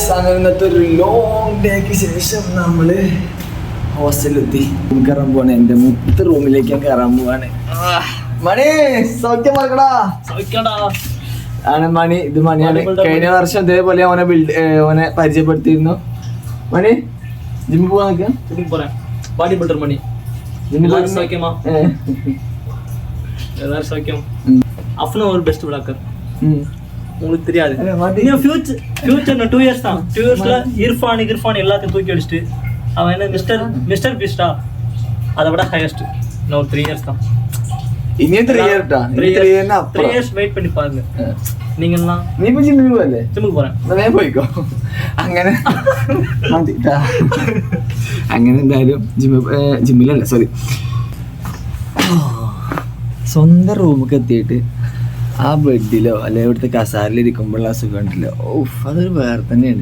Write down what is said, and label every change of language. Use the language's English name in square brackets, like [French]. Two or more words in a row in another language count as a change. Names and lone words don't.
[Malayalam] അങ്ങനെ ഇന്നത്തെ ഒരു [English] long day [Malayalam] ശേഷം നമ്മള് ഹോസ്റ്റലിലെത്തി. കയറാൻ പോവാണ്, എൻ്റെ 3 റൂമിലേക്ക് ഞാൻ കയറാൻ പോവാണ്. മണി സൗഖ്യം മറക്കടാ. ആണ് മണി, ഇത് മണിയാണ്. കഴിഞ്ഞ വർഷം ഇതേപോലെ ഓനെ പരിചയപ്പെടുത്തിയിരുന്നു. മണി ജിമ്മിൽ പോവാൻ നോക്കാം. [English] body builder [Tamil] மணி எல்லாரும் சௌக்கியமா? எல்லாரும் சௌக்கியம். அஃப்னா ஒரு [English] best vlogger, [Tamil] உங்களுக்கு தெரியாது. இன்னும் [English] future 2 years [Tamil] தான். 2 இயர்ஸ்ல இர்ஃபான் எல்லாத்தையும் தூக்கி அடிச்சுட்டு அவன் என்ன மிஸ்டர் பீஸ்டா, அதை விட ஹையஸ்ட். இன்னும் ஒரு 3 இயர்ஸ் தான். [Malayalam] ഇനി 3 [English] years wait [Tamil] பண்ணி பாருங்க. நீங்கெல்லாம் [Malayalam] നീ ഇപ്പൊ ജിമ്മിൽ പോവല്ലേ? [Tamil] ஜிம்முக்கு போறேன். [Malayalam] ഞാൻ പോയിക്കോ. അങ്ങനെ അങ്ങനെ എന്തായാലും ജിമ്മിലല്ല, സോറി, സ്വന്തം റൂമൊക്കെ എത്തിയിട്ട് ആ ബെഡിലോ അല്ലെങ്കിൽ ഇവിടുത്തെ കസാരയിലിരിക്കുമ്പോഴുള്ള സുഖം ഉണ്ടല്ലോ, അതൊരു വേറെ തന്നെയാണ്.